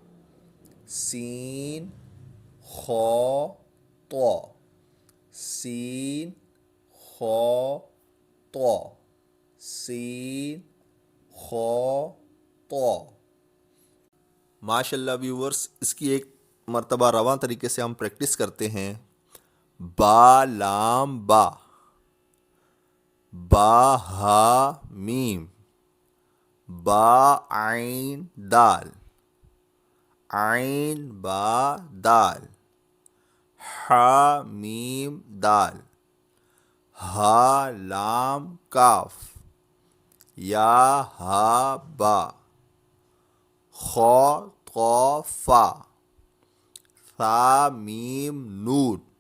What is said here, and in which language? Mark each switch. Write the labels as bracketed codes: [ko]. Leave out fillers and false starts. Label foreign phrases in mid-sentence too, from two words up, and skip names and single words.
[ar] سین، خو، تو، سین، خو، تو، سین، خو، تو۔ ماشاء اللہ [ur] ویورز، اس کی ایک مرتبہ رواں طریقے سے ہم پریکٹس کرتے ہیں۔ [ar] با، لام، با، با، ہا، میم، با، عین، دال، عین، با، دال، حا، میم، دال، ہا، لام، کاف، یا، ہا، با، خو، تو، فا، ثا، میم، نون،